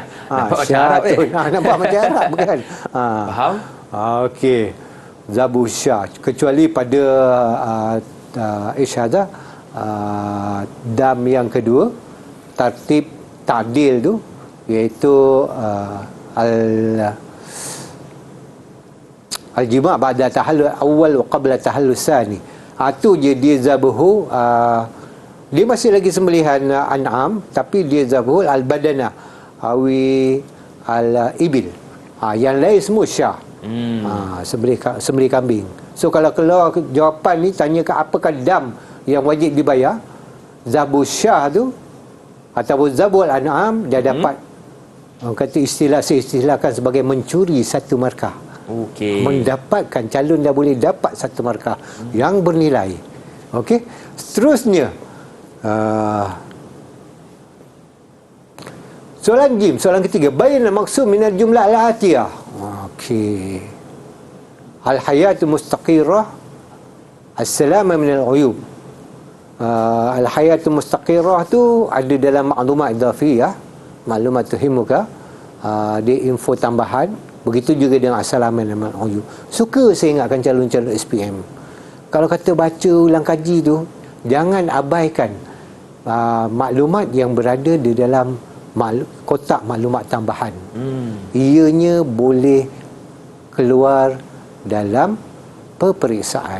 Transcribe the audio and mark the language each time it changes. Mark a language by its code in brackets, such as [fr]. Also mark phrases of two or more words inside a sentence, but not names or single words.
[ms] Nampak macam Arab nampak macam Arab kan. Faham? Okey. [ar] ذبح شاة. [ms] Kecuali pada isyadah dam yang kedua, tartib ta'dil tu, iaitu [ar] الجماع بعد التحلل الأول وقبل التحلل الثاني. [ms] Tu je dia zabuhu, dia masih lagi sembelihan an'am, tapi dia [ar] ذبحه البدنة أو الإبل. [ms] Yang lain semua syah. Sembelih kambing. So kalau keluar jawapan ni tanya ke apakah dam yang wajib dibayar, [ar] ذبح شاة [ms] tu ataupun [ar] ذبح الأنعام, [ms] dia dapat kata istilah saya istilahkan sebagai mencuri satu markah. Mendapatkan, calon dah boleh dapat satu markah yang bernilai. Okey. Seterusnya soalan jim, soalan ketiga, [ar] بيان مقصود من الجملة الآتية. [ms] Okey. [ar] الحياة المستقرة، السلامة من العيوب. الحياة المستقرة [ms] tu ada dalam maklumat idhafiyah, maklumat tuhimuka, dia info tambahan. Begitu juga dengan [ar] السلامة من العيوب. [ms] Suka saya ingatkan calon-calon SPM, kalau kata baca ulang kaji tu, jangan abaikan maklumat yang berada di dalam kotak maklumat tambahan. Ianya boleh keluar dalam peperiksaan.